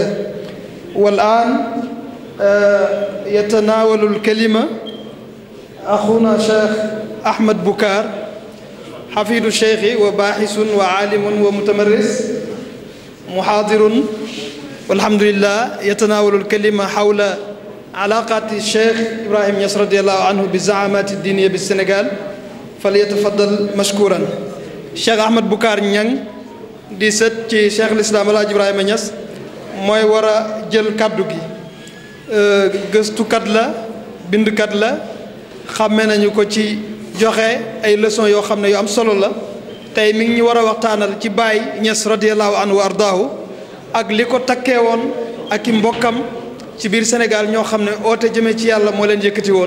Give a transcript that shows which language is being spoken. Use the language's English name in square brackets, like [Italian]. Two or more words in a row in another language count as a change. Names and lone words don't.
[Arabic] والآن يتناول الكلمة أخونا شيخ أحمد بكار، حفيد الشيخ وباحث وعالم ومتمرس محاضر، والحمد لله يتناول الكلمة حول علاقات الشيخ إبراهيم نياس رضي الله عنه بالزعامات الدينية بالسنغال. فليتفضل مشكورا. [Wolof] الشيخ أحمد بكار نيان di sët ci Cheikh l'Islam Alaaji Ibrahima Niass mooy war a jël kaddu gi. Gëstukat la, bindkat la, xàmme nañu ko ci joxe ay leçons yoo xam ne yu am solo la. tey mi ngi ñu war a waxtaanal ci Baay Niass [Arabic] رضي الله عنه وأرضاه [Wolof] ak li ko takkee woon ak i mbokkam ci biir Sénégal ñoo xam ne oote jëmee ci yàlla moo leen yëkkati woon.